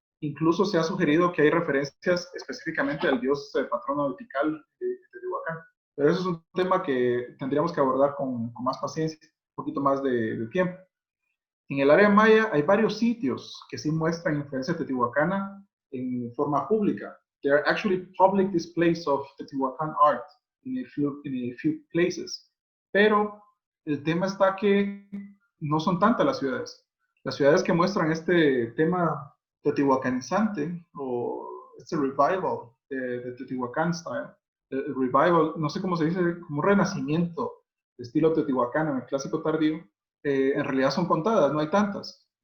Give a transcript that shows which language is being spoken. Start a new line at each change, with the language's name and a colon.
Spanish: Incluso se ha sugerido que hay referencias específicamente al dios patrono vertical de Teotihuacán. Pero eso es un tema que tendríamos que abordar con más paciencia, un poquito más de tiempo. En el área maya hay varios sitios que sí muestran influencia teotihuacana en forma pública.
English: There are actually public displays of Teotihuacan art in a few places.
Spanish: Pero el tema está que no son tantas las ciudades. Las ciudades que muestran este tema teotihuacanizante o este revival de Teotihuacán style, el revival, no sé cómo se dice, como un renacimiento de estilo teotihuacano en el clásico tardío, en realidad son contadas, no hay tantas.